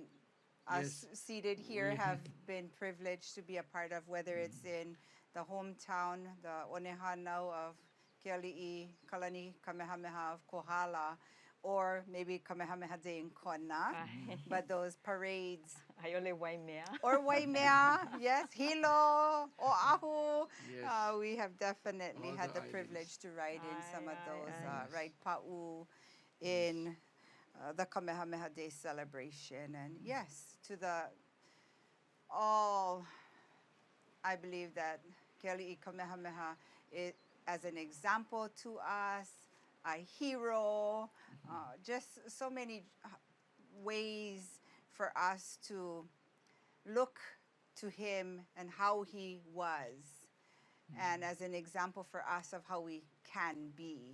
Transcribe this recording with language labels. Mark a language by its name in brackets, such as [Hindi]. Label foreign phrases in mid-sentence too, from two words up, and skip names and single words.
[English] Yes. us seated here We- have been privileged to be a part of, whether it's in the hometown, the Onehanau of Keakealani Kamehameha of Kohala, or maybe Kamehameha Day in Kona. Ai. But those parades, [Hawaiian] Ai ole waimea. [English] or Waimea, yes, Hilo, Oahu. Yes. We have definitely All had the the privilege to ride in some of Aye, those, aye, aye. ride Pa'u in the Kamehameha Day celebration. And yes, to the all, I believe that Keali'i Kamehameha is as an example to us, a hero, just so many ways for us to look to him and how he was, and as an example for us of how we can be.